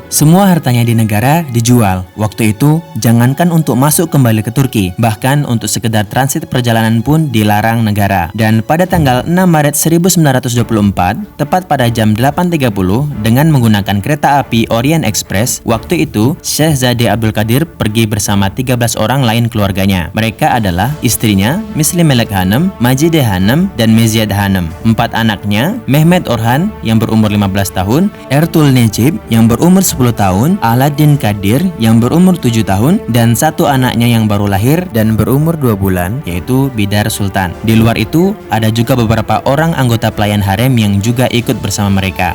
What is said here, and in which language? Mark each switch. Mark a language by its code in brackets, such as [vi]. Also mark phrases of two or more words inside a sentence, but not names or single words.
[id] Semua hartanya di negara dijual. Waktu itu, jangankan untuk masuk kembali ke Turki, bahkan untuk sekedar transit perjalanan pun dilarang negara. Dan pada tanggal 6 Maret 1924, tepat pada jam 8.30, dengan menggunakan kereta api Orient Express, waktu itu, Syahzade Abdul Qadir pergi bersama 13 orang lain keluarganya. Mereka adalah istrinya, Misli Melek Hanım, Majide Hanım, dan Meziyed Hanım. 4 anaknya, Mehmet Orhan yang berumur 15 tahun, Ertuğrul Necip yang berumur 10 tahun, Aladdin Kadir yang berumur 7 tahun, dan 1 anaknya yang baru lahir dan berumur 2 bulan, yaitu Bidar Sultan. Di luar itu, ada juga beberapa orang anggota pelayan harem yang juga ikut bersama mereka.